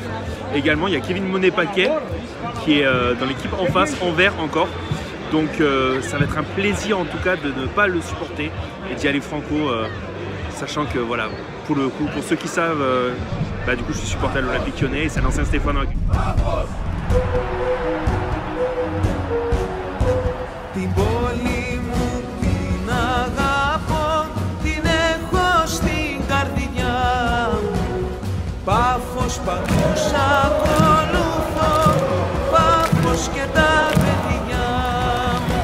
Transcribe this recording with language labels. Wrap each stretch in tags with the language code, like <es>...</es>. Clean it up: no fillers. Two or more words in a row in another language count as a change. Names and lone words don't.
<fr>Également, il y a Kevin Monet-Paquet qui est dans l'équipe en face, en vert encore. Donc ça va être un plaisir en tout cas de ne pas le supporter et d'y aller franco, sachant que voilà, pour le coup, pour ceux qui savent, du coup je suis supporter de l'Olympique Lyonnais et c'est l'ancien Stéphane.</fr> <el>Την πόλη μου την αγαπώ, την έχω στην καρδιά μου. Πάφος παντού σ' ακολουθώ, Πάφος και τα παιδιά μου.</el>